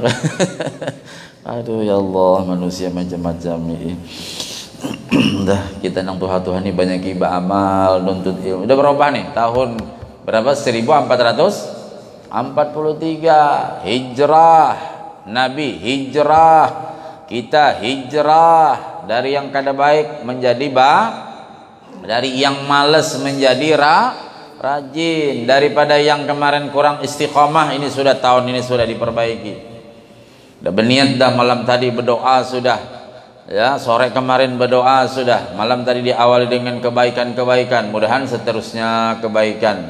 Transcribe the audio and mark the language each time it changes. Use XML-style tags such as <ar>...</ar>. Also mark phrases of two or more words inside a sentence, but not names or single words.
<id>Aduh ya Allah, manusia macam-macam ini. Dah kita nang Tuhan ini banyak ibadah amal, nuntut ilmu. Udah berapa nih? Tahun berapa? 1443 hijrah. Nabi hijrah, kita hijrah dari yang kada baik menjadi dari yang malas menjadi rajin, daripada yang kemarin kurang istiqomah, ini sudah tahun ini sudah diperbaiki. Udah berniat dah, malam tadi berdoa sudah, ya sore kemarin berdoa sudah, malam tadi diawali dengan kebaikan-kebaikan, mudahan seterusnya kebaikan.</id>